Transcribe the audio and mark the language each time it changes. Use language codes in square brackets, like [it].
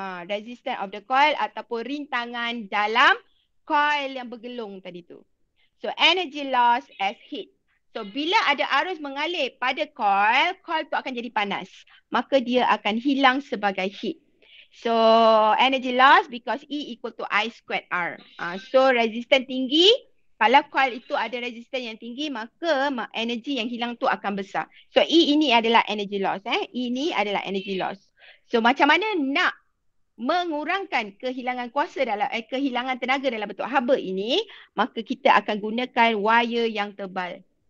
[en] Resistance of the coil [ms] ataupun rintangan dalam coil yang bergelung tadi tu. [en] So energy loss as heat. [ms] So bila ada arus mengalir pada coil, coil tu akan jadi panas. Maka dia akan hilang sebagai heat. [en] So energy loss because E equal to I squared R. [ms] So resistance tinggi, kalau coil itu ada resistance yang tinggi, maka energy yang hilang tu akan besar. So E ini adalah energy loss. E ini adalah energy loss. So macam mana nak mengurangkan kehilangan kuasa dalam kehilangan tenaga dalam bentuk haba ini, maka kita akan gunakan wire yang tebal.